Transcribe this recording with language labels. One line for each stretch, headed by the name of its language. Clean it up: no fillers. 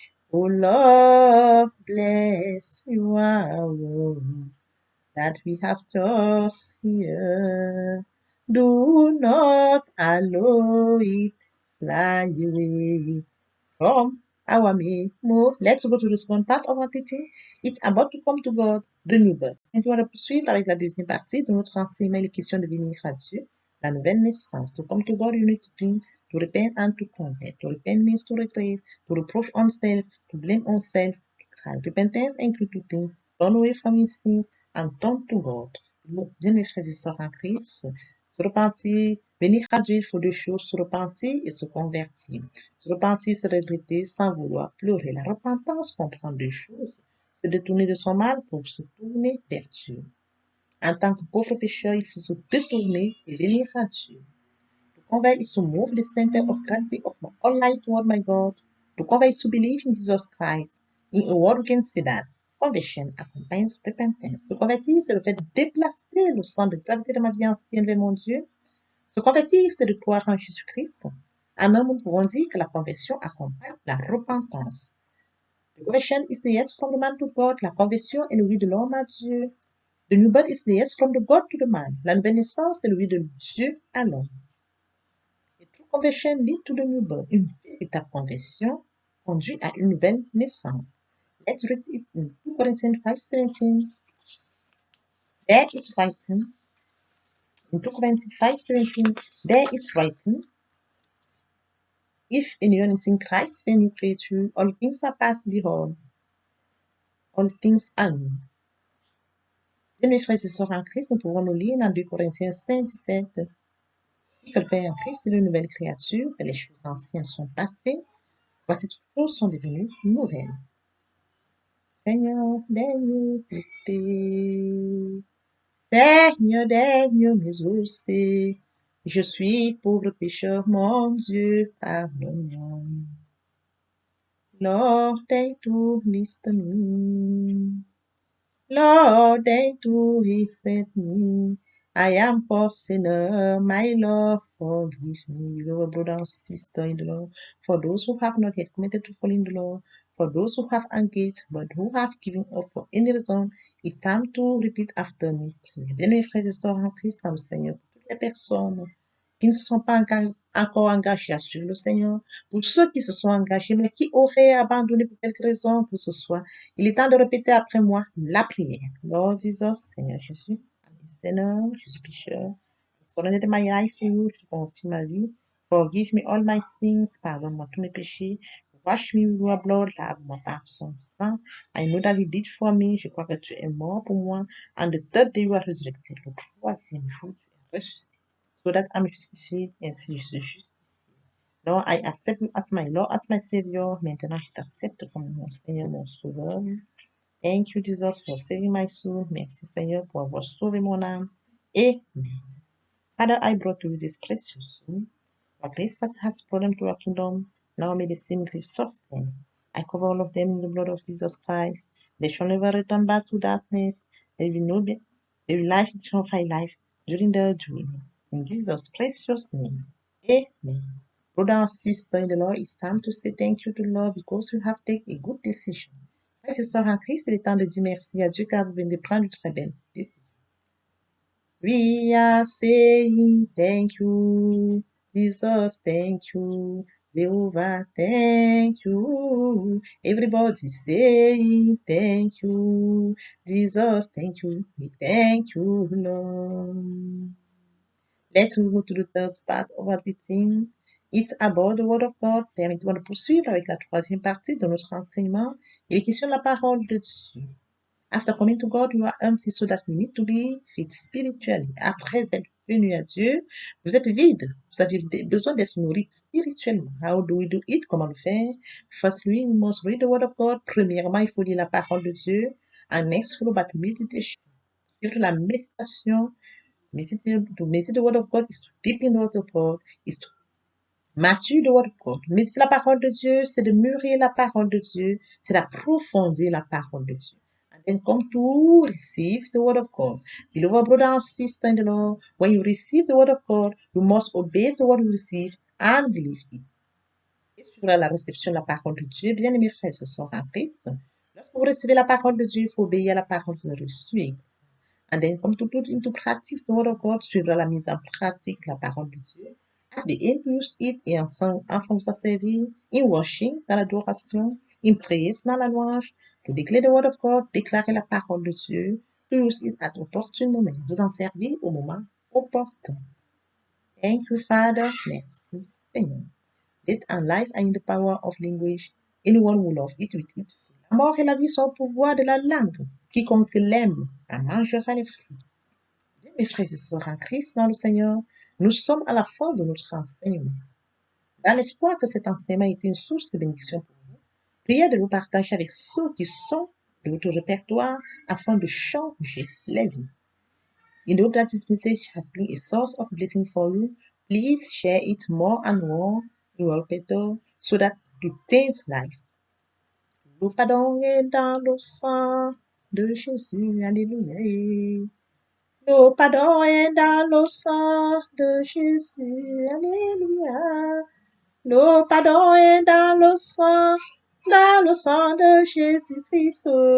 English: Oh Lord, bless your word that we have just here. Do not allow it fly away from our memory. Let's go to the second part of our teaching. It's about to come to God, the new birth.
French: Et on va poursuivre avec la deuxième partie de notre enseignement, les questions de venir à Dieu, la nouvelle naissance.
English: To come to God, you need to think, to repent and to convert. To repent means to regret, to reproach oneself, to blame oneself, to cry. Repentance includes to think, turn away from his sins and turn to God.
French: Bien, mes frères et sœurs en Christ, se repentir, venir à Dieu, il faut deux choses, se repentir et se convertir. Se repentir, c'est regretter sans vouloir pleurer. La repentance comprend deux choses. Se détourner de son mal pour se tourner vers Dieu. En tant que pauvre pécheur, il faut se détourner et venir à Dieu.
English: To convert is to move the center of gravity of my whole life toward my God. To convert is to believe in Jesus Christ. In a word, we can say that conversion accompanies repentance.
French: Se convertir, c'est le fait de déplacer le centre de gravité de ma vie ancienne vers mon Dieu. Se convertir, c'est de croire en Jésus-Christ. En un mot, nous pouvons dire que la conversion accompagne la repentance.
English: The conversion is the yes from the man to God.
French: La conversion est le oui de l'homme à Dieu.
English: The new birth is the yes from the God to the man.
French: La nouvelle naissance, c'est le oui de Dieu à l'homme.
English: The true conversion lead to the new birth.
French: Une véritable conversion conduit à une nouvelle naissance.
English: Let's read it in 2 Corinthians 5:17. There it's written, in 2 Corinthians 5:17, there it's written, if anyone is in Christ, a new creature, all things are past, behold, all things are new.
French: Bien, mes frères et sœurs en Christ, nous pouvons nous lire dans 2 Corinthiens 5:17. Si quelqu'un est en Christ, c'est une nouvelle créature, et les choses anciennes sont passées, voici toutes choses sont devenues nouvelles. Seigneur, daigne écouter. Seigneur, daigne m'exaucer. Je suis pauvre pécheur, mon Dieu, pardonne-moi.
English: Lord,
French: daigne
English: to listen me. Lord,
French: daigne
English: to accept me. I am poor sinner, my Lord, forgive me. Lord, brother and sister in the Lord, for those who have not yet committed to fall in the Lord, for those who have engaged but who have given up for any reason, it's time to repeat after me.
French: Bien, frères et sœurs en Christ, dans le Seigneur, pour toutes les personnes qui ne se sont pas encore engagées à suivre le Seigneur, pour ceux qui se sont engagés mais qui auraient abandonné pour quelque raison que ce soit, il est temps de répéter après moi la prière.
English: Lord Jesus,
French: Seigneur Jésus, Seigneur, je suis pécheur.
English: I surrender my life to you,
French: je confie ma vie.
English: Forgive me all my sins,
French: pardonne-moi tous mes péchés.
English: Wash me with your blood,
French: lave-moi par son sang.
English: I know that you did for me,
French: je crois que tu es mort pour moi.
English: And the third day you are resurrected.
French: Le troisième jour, tu es ressuscité.
English: So that I'm justified,
French: ainsi je suis justifié.
English: Lord, I accept you as my Lord, as my Savior.
French: Maintenant, je t'accepte comme mon Seigneur, mon Sauveur.
English: Thank you, Jesus, for saving my soul.
French: Merci, Seigneur, pour avoir sauvé mon âme.
English: Amen. Father, I brought to you this precious soul. Your grace that has brought them to your kingdom, now may they simply sustain. I cover all of them in the blood of Jesus Christ. They shall never return back to darkness. They will know their life shall find life during their journey. In Jesus' precious name. Amen. Brother and sister in the Lord, it's time to say thank you to the Lord because you have taken a good decision.
French: Frères et sœurs en Christ, il est temps de dire merci à Dieu car vous venez de prendre une très belle décision.
English: We are saying thank you, Jesus, thank you, Jehovah, thank you. Everybody saying thank you, Jesus, thank you, we thank you, Lord. Let's move to the third part of our teaching. It's about the Word of God.
French: Permettez-moi de poursuivre avec la troisième partie de notre enseignement. Il est question de la parole de Dieu.
English: After coming to God, you are empty, so that you need to be fit spiritually.
French: Après être venu à Dieu, vous êtes vide. Vous avez besoin d'être nourri spirituellement.
English: How do we do it?
French: Comment le faire?
English: Firstly, we must read the Word of God.
French: Premièrement, il faut lire la parole de Dieu.
English: And next, follow by meditation.
French: Suivre la méditation.
English: To meditate the Word of God is to deep in the Word of God, is to mature the Word of God.
French: Méditer la parole de Dieu, c'est de mûrir la parole de Dieu, c'est d'approfondir la parole de Dieu.
English: And then come to receive the Word of God. Beloved brother and sister in the Lord, when you receive the Word of God, you must obey the Word you receive and believe it.
French: Et sur la réception de la parole de Dieu, bien aimés frères et sœurs en Christ, lorsque vous recevez la parole de Dieu, il faut obéir à la parole que vous avez reçue.
English: And then come to put into practice the Word of God,
French: suivre la mise en pratique la parole de Dieu.
English: At the end, use it
French: et enfin vous servir,
English: in worship,
French: dans l'adoration,
English: in praise,
French: dans la louange,
English: to declare the Word of God,
French: déclarer la parole de Dieu,
English: to use it at opportune moment,
French: vous en servir au moment opportun.
English: Thank you, Father.
French: Merci, Seigneur.
English: Death and life are in the power of language. Anyone who loves it with it.
French: La mort et la vie sont au pouvoir de la langue. Quiconque l'aime en mangera les fruits. Bien, mes frères et sœurs en Christ dans le Seigneur, nous sommes à la fin de notre enseignement. Dans l'espoir que cet enseignement ait été une source de bénédiction pour vous, priez de le partager avec ceux qui sont de votre répertoire afin de changer les vies.
English: In the hope that this message has been a source of blessing for you, please share it more and more in your repertoire so that it changes life.
French: Le pardon est dans le sang de Jésus. Alléluia. Le pardon est dans le sang de Jésus. Alléluia. Le pardon est dans le sang de Jésus-Christ.